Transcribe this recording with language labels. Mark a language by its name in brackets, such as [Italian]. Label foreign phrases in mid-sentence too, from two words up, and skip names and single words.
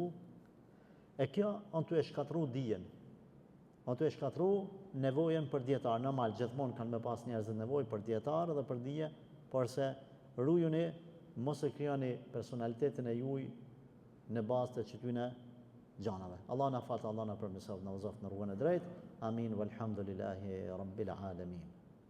[Albanian] E kjo on të e shkatru dijen. On të e shkatru nevojën për dietar. Normal, gjithmonë kanë me pas njerëzit nevojë për dietar dhe për dije, por se rujuni mos e krijoni personalitetin e juaj në bazë të çtyne gjanave. Allah na fal, Allah na përmirësoft, na uzoft në rrugën e drejtë. [Arabic] آمين والحمد لله رب العالمين.